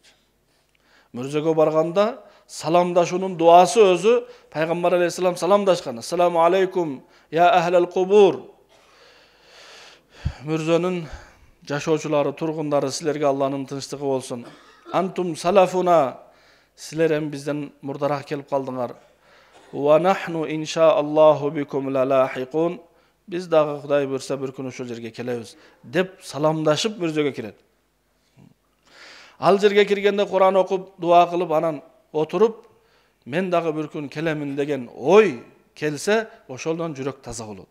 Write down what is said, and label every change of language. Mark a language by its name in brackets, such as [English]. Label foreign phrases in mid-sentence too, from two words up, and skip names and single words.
[Kyrgyz] Мүрзөгө барганда саламдашуунун дуасы өзү Пайгамбар алейхиссалам саламдашкан: [Arabic] "السلام عليكم يا أهل القبور." [Kyrgyz] Мүрзөнүн жашоочулары, тургундары, силерге Алланын тынчтыгы болсун. [Arabic] أنتم سلفنا, [Kyrgyz] силер эми бизден мурдараак келип калдыңар. [Arabic] ونحن إن شاء الله بكم للاحقون. [Kyrgyz] Биз дагы Кудай буйрса бир күн ошол жерге келебиз деп саламдашып мүрзөгө кирет. Ал жерге киргенде Кур'ан окуп, дуа кылып, анан отуруп, мен дагы бир күн келемин деген ой келсе, ошолдон жүрөк таза болот.